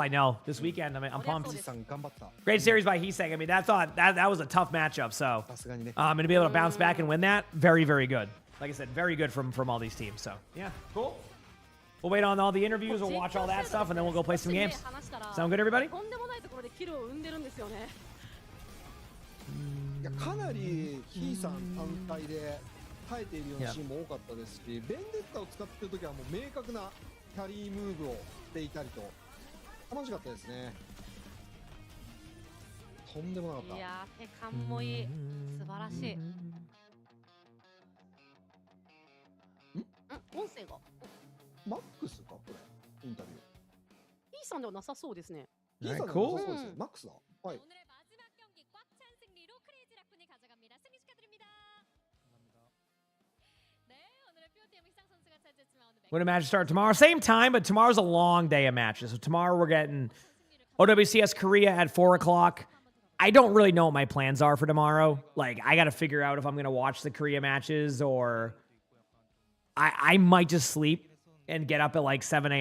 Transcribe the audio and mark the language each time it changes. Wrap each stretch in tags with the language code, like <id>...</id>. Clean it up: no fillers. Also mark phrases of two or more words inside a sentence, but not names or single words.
<en>I know this weekend. I mean, I'm pumped. Great series by Heesang. I mean, that was a tough matchup. So and to be able to bounce back and win that, very good. Like I said, very good from all these teams. So yeah, cool. We'll wait on all the interviews. We'll watch all that stuff, and then we'll go play some games. Sound good, everybody?</en> <ja>とんでもないところでキルを生んでるんですよねいやかなりヒーさん単体で耐えているようなシーンも多かったですし、ベンデッタを使っているときはもう明確なキャリームーブをしていたりと楽しかったですね。とんでもなかった。いやー手感もいい素晴らしい音声がマックスかこれインタビュー。ヒーさんではなさそうですね。ヒーさんで Cool. はそうですね。マックスだ。はい。</ja> <ko>오늘의 마지막 경기 꽉 찬 승리로 크레이지 라쿤이 가져갑니다. 승리 축하드립니다. 네, 오늘의 POTM 휘상 선수가 차지했지만 오늘</ko> <en>When a match start tomorrow, same time, but tomorrow's a long day of matches. So tomorrow we're getting OWCS Korea at 4 o'clock. I don't really know what my plans are for tomorrow. Like, I got to figure out if I'm going to watch the Korea matches or I might just sleep and get up at like 7 a.m.</en>